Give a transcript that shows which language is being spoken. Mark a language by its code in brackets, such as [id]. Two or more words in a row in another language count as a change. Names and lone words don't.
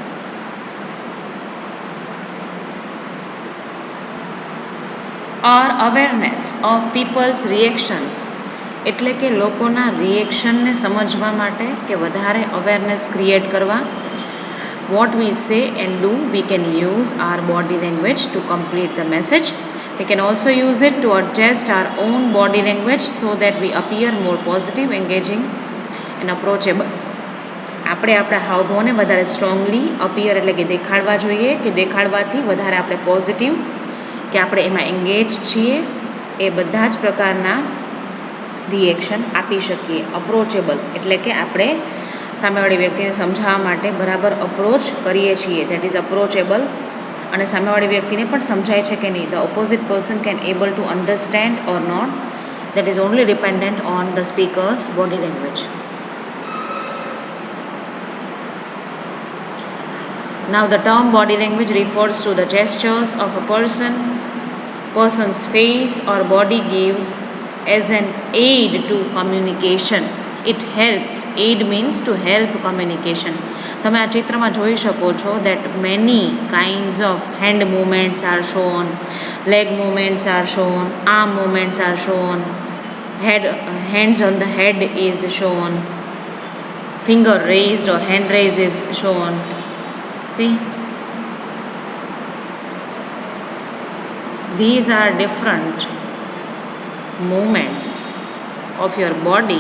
[en] Our awareness of people's reactions [gu] એટલે કે લોકોના રિએક્શનને સમજવા માટે કે વધારે [en] awareness create [gu] કરવા. [en] What we say and do, we can use our body language to complete the message. We can also use it to adjust our own body language so that we appear more positive, engaging and approachable. [gu] આપણે આપણા હાવભાવને વધારે [en] strongly appear [gu] એટલે કે દેખાડવા જોઈએ, કે દેખાડવાથી વધારે આપણે પોઝિટિવ કે આપણે એમાં એંગેજ છીએ એ બધા જ પ્રકારના રિએક્શન આપી શકીએ. અપ્રોચેબલ એટલે કે આપણે સામેવાળી વ્યક્તિને સમજાવવા માટે બરાબર અપ્રોચ કરીએ છીએ, [en] that is approachable. [gu] અને સામેવાળી વ્યક્તિને પણ સમજાય છે કે નહીં, [en] the opposite person can able to understand or not that is only dependent on the speaker's body language. Now the term body language refers to the gestures of a person's face or body gives as an aid to communication. It helps. Aid means to help communication. [gu] તમે આ ચિત્રમાં જોઈ શકો છો [en] that many kinds of hand movements are shown, leg movements are shown, arm movements are shown, hands on the head is shown, finger raised or hand raised is shown. See, these are different movements of your body.